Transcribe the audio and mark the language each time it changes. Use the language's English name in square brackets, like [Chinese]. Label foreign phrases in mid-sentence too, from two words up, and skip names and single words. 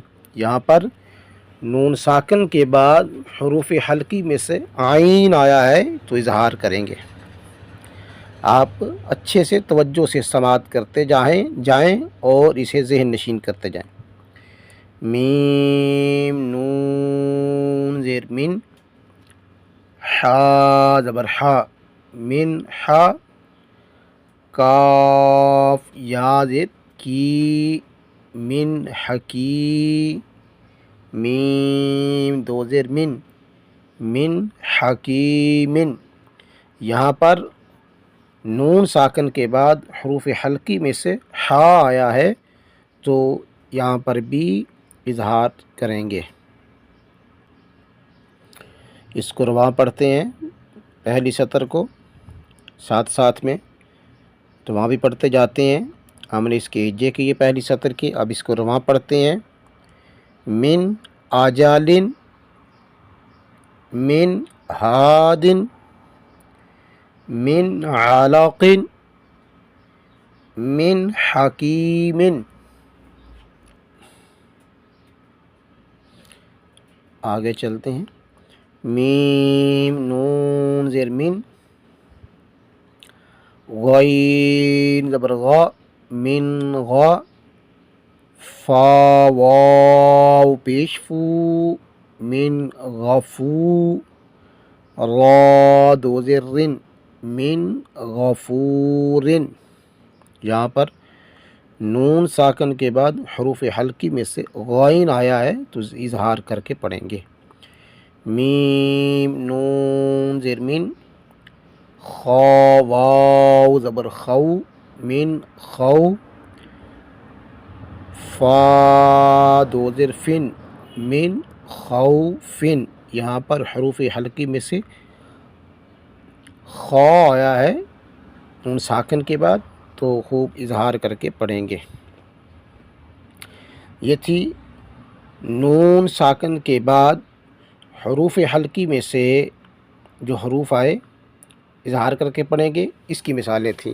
[Urdu] یہاں پر نون ساکن کے بعد حروف حلقی میں سے عین آیا ہے تو اظہار کریں گے۔ آپ اچھے سے توجہ سے سماعت کرتے جائیں اور اسے ذہن نشین کرتے جائیں۔ میم، نون، زیر، من، حا زبر حا، من، حا، کاف، یا زیر، کی، من، حکی، میم، دو زیر، من حکیمن۔ یہاں پر نون ساکن کے بعد حروف حلقی میں سے ہا آیا ہے تو یہاں پر بھی اظہار کریں گے۔ اس کو رواں پڑھتے ہیں پہلی سطر کو ساتھ میں، تو وہاں بھی پڑھتے جاتے ہیں۔ ہم نے اس کے ہجے کی یہ پہلی سطر کی، اب اس کو رواں پڑھتے ہیں۔ [Arabic] من آجالن، من ہادن، من علق من حکیم. [Urdu] آگے چلتے ہیں. میم نون زیر من غین زبر غا من غا فا واو پیش فو من غفو را دو زیر رن من غفور. یہاں پر نون ساکن کے بعد حروف حلقی میں سے غائن آیا ہے تو اظہار کر کے پڑھیں گے. میم نون زیر من خا واو زبر خو من خو فا دو زیر فن من خوفن. یہاں پر حروف حلقی میں سے خا آیا ہے نون ساکن کے بعد تو خوب اظہار کر کے پڑھیں گے. یہ تھی نون ساکن کے بعد حروف حلقی میں سے جو حروف آئے اظہار کر کے پڑھیں گے، اس کی مثالیں تھیں.